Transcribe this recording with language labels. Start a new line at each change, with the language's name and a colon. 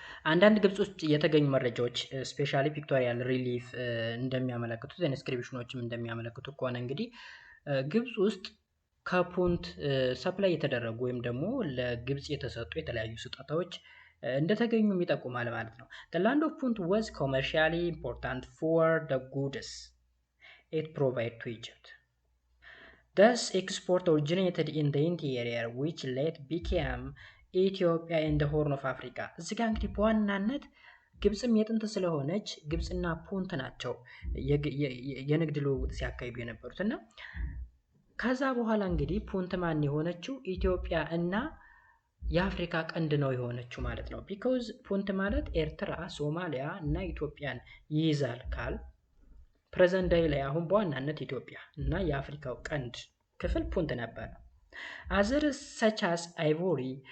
Amharic: አንዳንድ ግብጽ ውስጥ የተገኙ መረጃዎች ስፔሻሊ ፒክቶሪያል ሪሊፍ እንደሚያመለክቱት ኢንስክሪፕሽኖችም እንደሚያመለክቱ ከሆነ እንግዲህ ግብጽ ውስጥ ከፑንት ሰፕላይ የተደረጉ ወይም ደግሞ ለግብጽ የተሰጡ የተለያዩ ስጦታዎች እንደተገኙም ይጠቁማል ማለት ነው።
English: The land of Punt was commercially important for the goods it provided to Egypt. Thus, export originated in the interior, which later became Ethiopia and the Horn of Africa.
Amharic: እዚህ ጋር እንግዲህ በዋናነት ግብጽም የጥንት ስለሆነች ግብጽና ፑንት ናቸው የንግድ ልውውጥ ሲያካሂዱ የነበሩት እና ከዛ በኋላ እንግዲህ ፑንት ማን የሆነችው ኢትዮጵያ እና የአፍሪካ ቀንድ ነው የሆነችው ማለት ነው። ቢኮዝ ፑንት ማለት ኤርትራ፣ ሶማሊያ እና ኢትዮጵያን ይይዛል
English: ካል ፕሬዘንት ዴይ
Amharic: ላይ አሁን በዋናነት ኢትዮጵያ እና የአፍሪካው ቀንድ ክፍል ፑንት ነበር።
English: አዘርስ ሰች አስ አይቮሪ